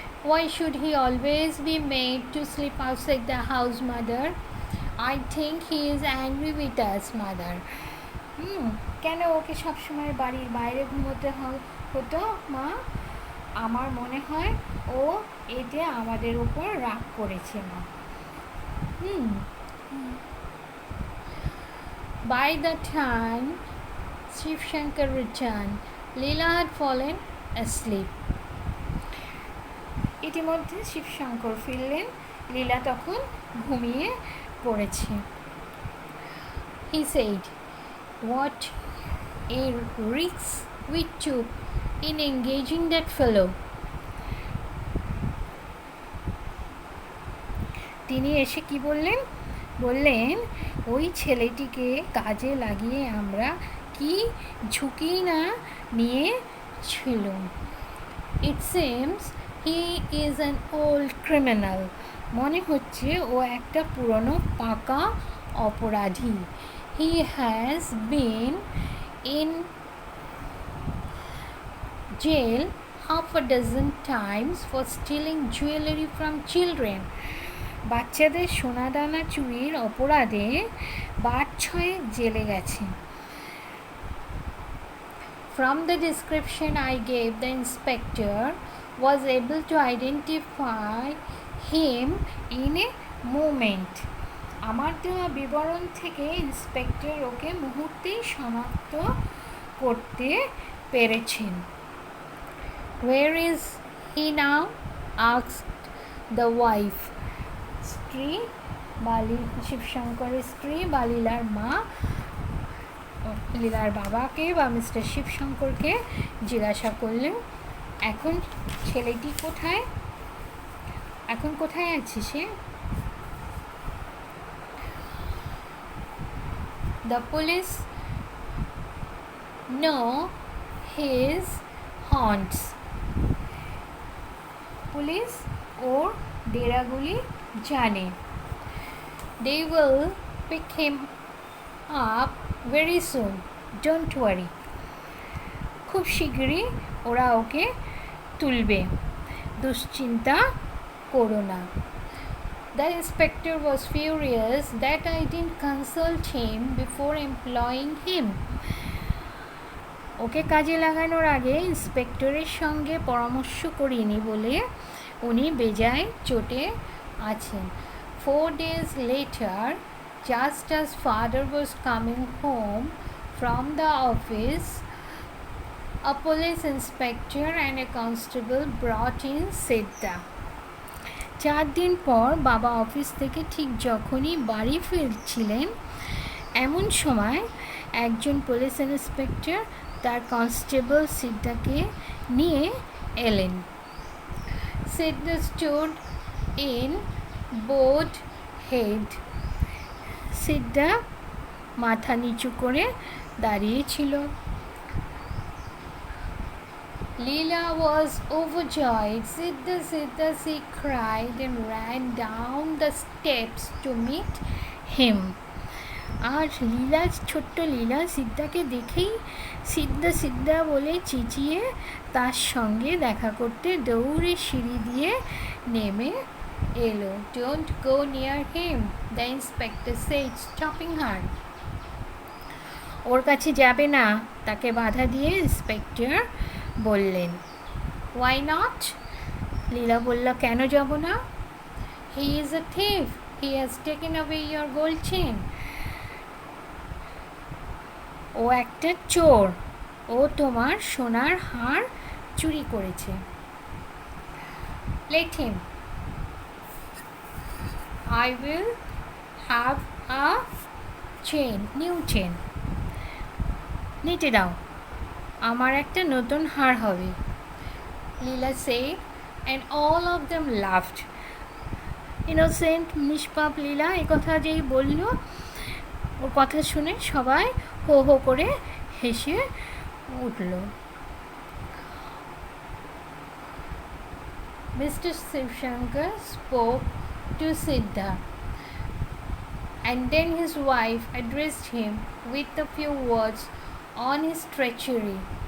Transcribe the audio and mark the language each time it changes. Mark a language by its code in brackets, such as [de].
[en] Why should he always be made to sleep outside the house, mother? I think he is angry with us, mother. [bn] কেন ওকে সবসময় বাড়ির বাইরে ঘুমোতে হতো মা? আমার মনে হয় ও এতে আমাদের উপর রাগ করেছে মা। [en] By the time Shiv Shankar returned, Leela had fallen asleep. [bn] ইতিমধ্যে শিবশঙ্কর ফিরলেন, লীলা তখন ঘুমিয়ে পড়েছে। [en] He said, "What a risk we took in engaging that fellow." [bn] তিনি এসে কি বললেন? বললেন, ওই ছেলেটিকে কাজে লাগিয়ে আমরা কি ঝুঁকি না নিয়েছিলাম। [en] It seems he is an old criminal. [bn] মনে হচ্ছে ও একটা পুরনো পাকা অপরাধী। [en] He has been in jail half a dozen times for stealing jewelry from children. [bn] বাচ্চাদের সোনাদানা চুরির অপরাধে 5-6 জেলে গেছে। [en] From the description I gave, the inspector was able to identify him in a moment. [bn] আমার দেওয়া বিবরণ থেকে ইন্সপেক্টর ওকে মুহূর্তেই শনাক্ত করতে পেরেছেন। [en] Where is he now? asked the wife. [bn] স্ত্রী শিবশঙ্করের স্ত্রী বা লীলার মা লীলার বাবাকে বা মিস্টার শিবশঙ্করকে জিজ্ঞাসা করলেন, এখন ছেলেটি কোথায়, এখন কোথায় আছে সে? [en] The police know his haunts. [bn] Police ওর ডেরাগুলি জানে। [en] They will pick him up very soon. Don't worry. [bn] খুব শীঘ্রই ওরা ওকে তুলবে, দুশ্চিন্তা করো না। [en] The inspector was furious that I didn't consult him before employing him. [bn] ওকে কাজে লাগানোর আগে ইন্সপেক্টরের সঙ্গে পরামর্শ করিনি বলে উনি বেজায় চোটে আছেন। [en] 4 days later, just as father was coming home from the office, a police inspector and a constable brought in Siddha. [bn] 4 দিন পর বাবা অফিস থেকে ঠিক যখনই বাড়ি ফিরছিলেন, এমন সময় একজন পুলিশ ইন্সপেক্টর তার কনস্টেবল সিদ্ধাকে নিয়ে এলেন। [en] Siddha stood in bowed head. [bn] সিদ্ধা মাথা নিচু করে দাঁড়িয়েছিল। [en] Leela was overjoyed. Siddha, Siddha, she cried and ran down the steps to meet him. [bn] আর লীলা, ছোট্ট লীলা সিদ্ধাকে দেখেই সিদ্ধা সিদ্ধা বলে চেঁচিয়ে তার সঙ্গে দেখা করতে দৌড়ে সিঁড়ি দিয়ে নেমে এলো। [en] Don't go near him, the inspector said, stopping her. [bn] ওর কাছে যাবে না, তাকে বাধা দিয়ে ইন্সপেক্টর বললেন। [en] Why not? [bn] লীলা বলল, কেন যাব না? [en] He is a thief. He has taken away your gold chain. [bn] ও একটা চোর, ও তোমার সোনার হার চুরি করেছে। [en] Let him. I will have a chain, new chain. [bn] নিতে দাও, আমার একটা নতুন হার হবে। [en] Leela said, and all of them laughed. [bn] Innocent, নিষ্পাপ লীলা এই কথা যেই বলল, ওর কথা শুনে সবাই হো হো করে হেসে উঠল। [en] Mr. Shivshankar spoke to Siddha, and then his wife addressed him with a few words on his treachery.